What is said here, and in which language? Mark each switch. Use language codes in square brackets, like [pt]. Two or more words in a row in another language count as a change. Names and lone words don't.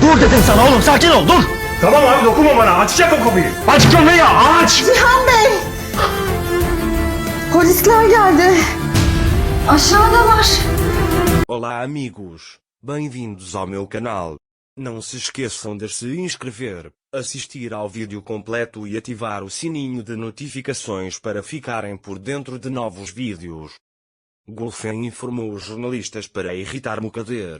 [tr] dur dedim sana oğlum, sakin ol, dur. Tamam abi, dokunma bana. Açacak o kapıyı. Aç kapıyı, aç. Cihan Bey! Polisler geldi. Aşağıdalar. [pt] Olá amigos, bem-vindos ao meu canal. Não se esqueçam de se inscrever, assistir ao vídeo completo e ativar o sininho de notificações para ficarem por dentro de novos vídeos. Gulfen informou os jornalistas para irritar Mukadder.